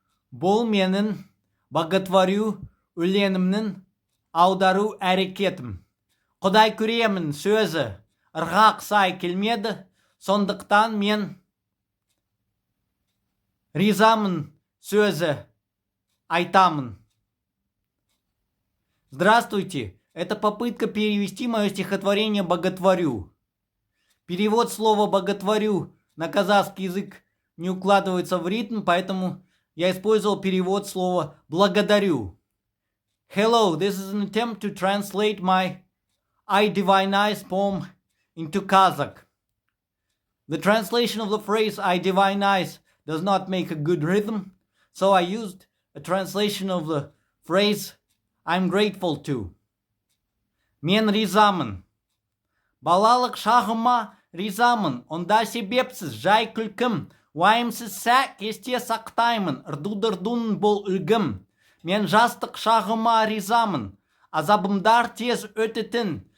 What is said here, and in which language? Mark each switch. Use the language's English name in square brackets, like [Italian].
[Kazakh] Бұл менің бағытварю өлеңімнің аудару әрекетім. Құдай көремін сөзі ырғақ сай келмеді, сондықтан мен ризамын сөзі айтамын. [Russian] Здравствуйте, это попытка перевести мое стихотворение «Боготворю». Перевод слова «боготворю» на казахский язык не укладывается в ритм, поэтому я использовал перевод слова «благодарю». [English] Hello, this is an attempt to translate my I Divinize poem into Kazakh. The translation of the phrase I Divinize does not make a good rhythm, so I used a translation of the phrase I'm grateful to. [Kazakh] Мен ризамын. Балалық шағыма ризамын. Онда себепсіз жай күлкім. Уайымсыз есте сақтаймын. Ырду-дырдуның бұл үлгім. Мен жастық шағыма ризамын. Азабымдар тез өтітін.